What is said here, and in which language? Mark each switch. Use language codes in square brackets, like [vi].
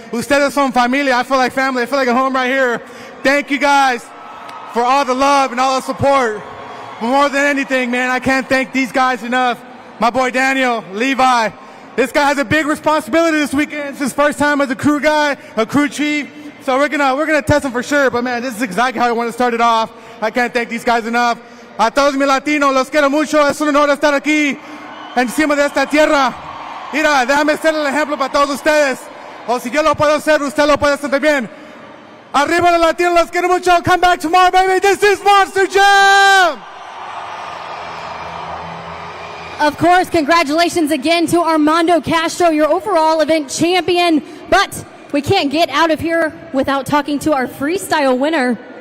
[es] Ustedes son familia. [en] I feel like family. I feel like a home right here. Thank you guys for all the love and all the support. But more than anything, man, I can't thank these guys enough. My boy Daniel, Levi. This guy has a big responsibility this weekend. It's his first time as a crew guy, a crew chief. So we're gonna test him for sure. But man, this is exactly how I want to start it off. I can't thank these guys enough. [es] A todos mis latinos, los quiero mucho. Es un honor estar aquí encima de esta tierra. Mira, déjame ser el ejemplo para todos ustedes. O si yo lo puedo hacer, usted lo puede hacer también. Arriba los latinos, los quiero mucho. [en] Come back tomorrow, baby. This is Monster Jam! Of course, congratulations again to Armando Castro, your overall event champion. But we can't get out of here without talking to our freestyle winner.